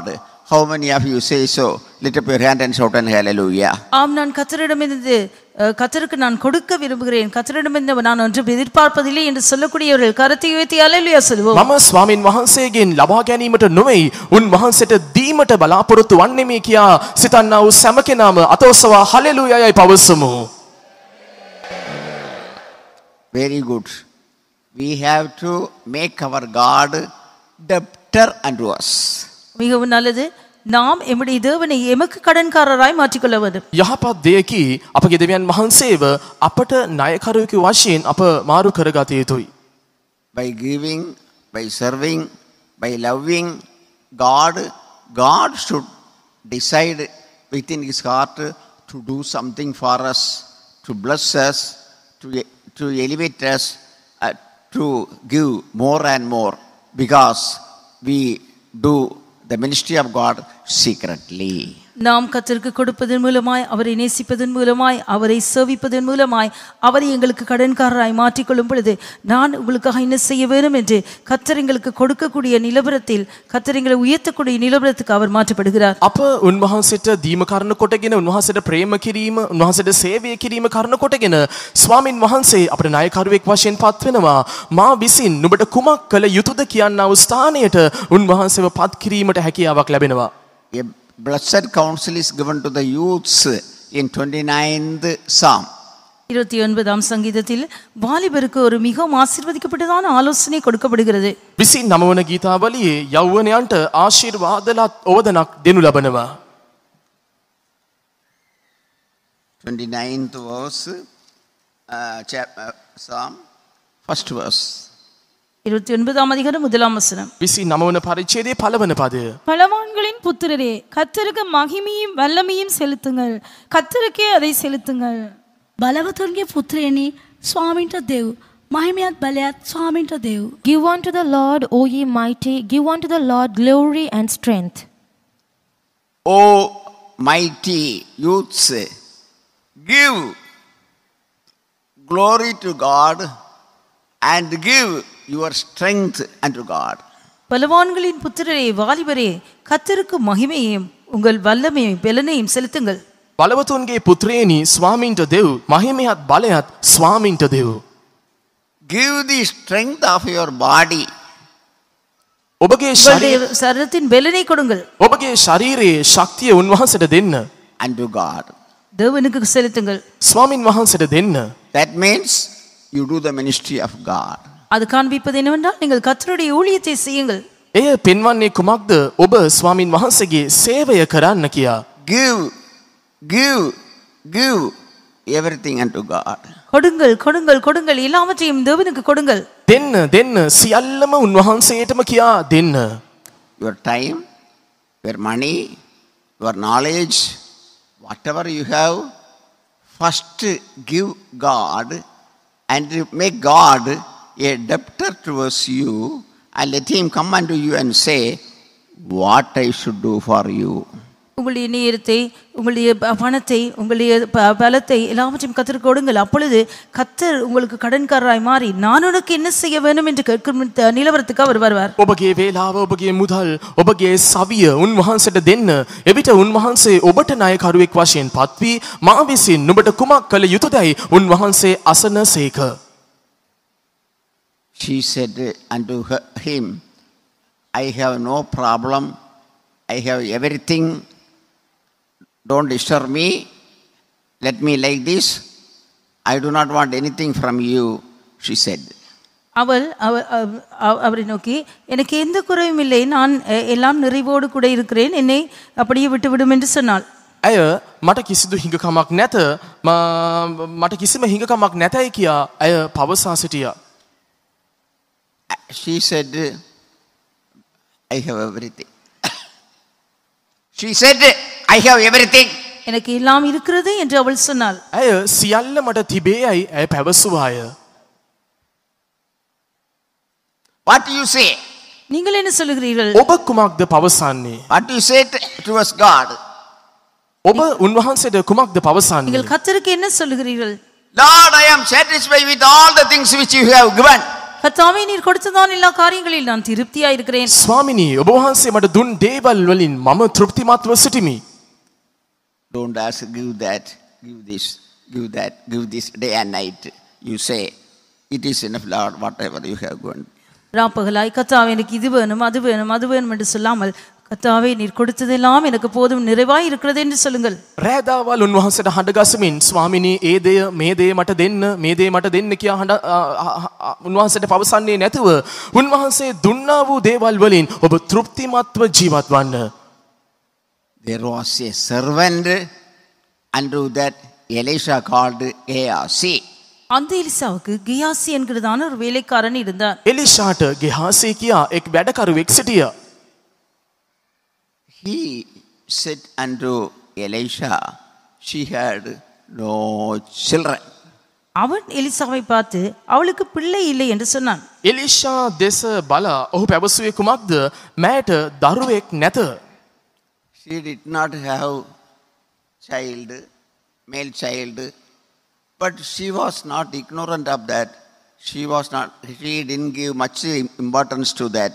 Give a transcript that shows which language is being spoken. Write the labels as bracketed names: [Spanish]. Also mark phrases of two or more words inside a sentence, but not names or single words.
[English] How many of you say so? Lift up your hand and shout and hallelujah. [Tamil] ஆம், நான் கர்த்தரிடமிருந்து கர்த்தருக்கு நான் கொடுக்க விரும்புகிறேன், கர்த்தரிடமிருந்து நான் ஒன்றும் எதிர்பார்ப்பதில்லை என்று சொல்லக்கூடியவர்கள் கரத்தை உயர்த்தி ஹல்லேலூயா சொல்வோம். [Sinhala] මම ස්වාමින් වහන්සේගෙන් ලබා ගැනීමට නොවේ උන්වහන්සේට දීමට බලාපොරොත්තු වන්නේ මේ කියා සිතන්නා වූ සෑම කෙනාම අතෝසවා හලෙලූයායි පවසමු. [English] Very good. We have to make our God debtor unto us. [Tamil] மிகவும் நல்லது. நாம் எம்முடைய தேவனை எமக்கு கடன்காரராய் மாற்றிக்கொள்ள வேண்டும். [Sinhala] යහපත් දෙයකි අපගේ දෙවියන් වහන්සේව අපට ණයකරුවෙකු වශයෙන් අප මාරු කරගත යුතුයි. [English] By giving, by serving, by loving God, God should decide within his heart to do something for us, to bless us, to elevate us, to give more and more, because we do the ministry of God secretly. [Tamil] நாம் கர்த்தருக்கு கொடுப்பதன் மூலமாய், அவரை நேசிப்பதன் மூலமாய், அவரை சேவிப்பதன் மூலமாய், அவரை எங்களுக்கு கடன்காரராய் மாற்றிக்கொள்ளும் பொழுது நான் உங்களுக்காக என்ன செய்ய வேண்டும் என்று கர்த்தர் எங்களுக்கு கொடுக்கக்கூடிய நிலவரத்தில், கர்த்தர் எங்களை உயர்த்தக்கூடிய நிலவரத்துக்கு அவர் மாற்றப்படுகிறார். [Sinhala] අප උන්වහන්සේට දීම කරන කොටගෙන උන්වහන්සේට ප්‍රේම කිරීම, උන්වහන්සේට සේවය කිරීම කරන කොටගෙන ස්වාමින් වහන්සේ අපට නායකරුවෙක් වශයෙන් පත් වෙනවා. මා විසින් නුඹට කුමක් කළ යුතුද කියනා වූ ස්ථානයට උන්වහන්සේව පත් කිරීමට හැකියාවක් ලැබෙනවා. [English] A blessed counsel is given to the youths in 29th Psalm. [Tamil] 29ஆம் சங்கீதத்தில் வாலிபருக்கு ஒரு மிகவும் ஆசீர்வதிக்கப்பட்டதான ஆலோசனை கொடுக்கப்படுகிறது. [Sinhala] 29 වන ගීතාවලියේ යෞවනයන්ට ආශිර්වාදලත් ඕවදනක් දෙනු ලබනවා. [English] 29th verse, Psalm, first verse. [Tamil] 29ஆம் அதிகாரம் முதலாம் வசனம். [Sinhala] 29 වන පරිච්ඡේදයේ පළවන පදය. [Tamil] பலவான்களின் புத்திரரே, கர்த்தருக்கு மகிமையும் வல்லமையும் செலுத்துங்கள், கர்த்தருக்கே அதை செலுத்துங்கள். [Sinhala] බලවතුන්ගේ පුත්‍රයනි ස්වාමින්ට දෙව්. මහිමයත් බලයත් ස්වාමින්ට දෙව්. [English] Give unto the Lord, O ye mighty, give unto the Lord glory and strength. O mighty youths, give glory to God and give your strength unto God. [Tamil] பலவான்களின் புத்திரரே, வாலிபரே, கர்த்தருக்கு மகிமையையும் உங்கள் வல்லமையும் பெலனையும் செலுத்துங்கள். [Sinhala] බලවතුන්ගේ පුත්‍රයනි ස්වාමින්ට දෙව්, මහිමයත් බලයත් ස්වාමින්ට දෙව්. [English] Give the strength of your body. [Sinhala] ඔබගේ [Tamil] உங்களுடைய சரீரத்தின் பெலனை கொடுங்கள். [Sinhala] ඔබගේ ශරීරයේ ශක්තිය උන්වහන්සේට දෙන්න. [English] Unto God. [Tamil] தேவனுக்கு செலுத்துங்கள். [Sinhala] ස්වාමින් වහන්සේට දෙන්න. [English] That means you do the ministry of God. [Tamil] அது காண்பிப்பது என்னவென்றால் நீங்கள் கர்த்தருடைய ஊழியத்தை செய்யுங்கள். [Sinhala] එය පෙන්වන්නේ කුමක්ද? ඔබ ස්වාමින් වහන්සේගේ සේවය කරන්න කියා. [English] Give everything unto God. [Tamil] கொடுங்கள் கொடுங்கள் கொடுங்கள், எல்லாவற்றையும் தேவனுக்கு கொடுங்கள். [Sinhala] දෙන්න දෙන්න සියල්ලම උන්වහන්සේටම කියා දෙන්න. [English] Your time, your money, your knowledge, whatever you have, first give God and make God a debtor towards you, and let him come unto you and say, what I should do for you. [Tamil] உங்களுடைய நேரத்தை, உங்களுடைய பணத்தை, உங்களுடைய பலத்தை எல்லாவற்றையும் கர்த்தருக்கு கொடுங்கள். அப்பொழுது கர்த்தர் உங்களுக்கு கடன்காரராய் மாறி நான் உனக்கு என்ன செய்ய வேண்டும் என்று கேட்கும் நிலவரத்துக்கு அவர் வருவார். [Sinhala] ඔබගේ වේලාව, ඔබගේ මුදල්, ඔබගේ සවිය උන්වහන්සේට දෙන්න. එවිට උන්වහන්සේ ඔබට ණයකරුවෙක් වශයෙන් පත්වී මා විසින් නුඹට කුමක් කළ යුතුදයි උන්වහන්සේ අසනසේක. [English] She said unto him, I have no problem, I have everything, don't disturb me, let me like this, I do not want anything from you, she said. [Tamil] அவரை நோக்கி, எனக்கு எந்த குறையும் இல்லை, நான் எல்லாம் நிறைவோடு கூட இருக்கிறேன், என்னை அப்படியே விட்டுவிடும் என்று சொன்னாள். [Sinhala] ඇය මට කිසිදු හිඟකමක් නැත, මට කිසිම හිඟකමක් නැතයි කියා ඇය පවසා සිටියා. [English] She said, I have everything. She said, I have everything. [Tamil] எனக்கு எல்லாம் இருக்கிறது என்று அவள் சொன்னாள். [Sinhala] ඇය සියල්ල මට තිබේයි ඇය පැවසුවාය. [English] What do you say? [Tamil] நீங்கள் என்ன சொல்லுகிறீர்கள்? [Sinhala] ඔබ කුමක්ද පවසන්නේ? [English] What do you say towards God? [Sinhala] ඔබ උන්වහන්සේට කුමක්ද පවසන්නේ? [Tamil] நீங்கள் கர்த்தருக்கு என்ன சொல்லுகிறீர்கள்? [English] Lord, I am satisfied with all the things which you have given. [Tamil] கர்த்தாவே நீர் கொடுத்ததான எல்லா காரியங்களில் நான் திருப்தியா இருக்கிறேன். [Sinhala] ස්වාමිනී ඔබ වහන්සේ මට දුන් දේවල් වලින් මම තෘප්තිමත්ව සිටිමි. [English] Don't ask, give that, give this, give that, give this day and night. You say, it is enough, Lord, whatever you have given. [Tamil] ராப்பகலாய் கர்த்தாவே எனக்கு இது வேணும் அது வேணும் அது வேணும் என்று சொல்லாமல் கர்த்தாவே நீர் கொடுத்ததெல்லாம் எனக்கு போதும் நிறைவாய் இருக்கிறது என்று சொல்லுங்கள். [Sinhala] රෑදාවල් උන්වහන්සේට හඬගසමින් ස්වාමිනී ඒ දෙය මේ දෙය මට දෙන්න මේ දෙය මට දෙන්න කියා උන්වහන්සේට පවසන්නේ නැතුව උන්වහන්සේ දුන්නා වූ දේවල් වලින් ඔබ තෘප්තිමත්ව ජීවත් වන්න. [English] There was a servant unto that Elisha called Gehazi. [Tamil] அந்த எலிசாவுக்கு கியாசி என்கிறதான ஒரு வேலைக்காரன் இருந்தார். [Sinhala] එලිෂාට ගෙහාසී කියා එක් වැඩකරුවෙක් සිටියා. [English] He said unto Elisha, she had no children. [Tamil] அவன் எலிசாவை பார்த்து அவளுக்கு பிள்ளை இல்லை என்று சொன்னான். [Sinhala] එලිෂා දෙස බලා ඔහු පැවසුවේ කුමක්ද? මෑට දරුවෙක් නැත. [English] She did not have child, male child, but she was not ignorant of that. She didn't give much importance to that.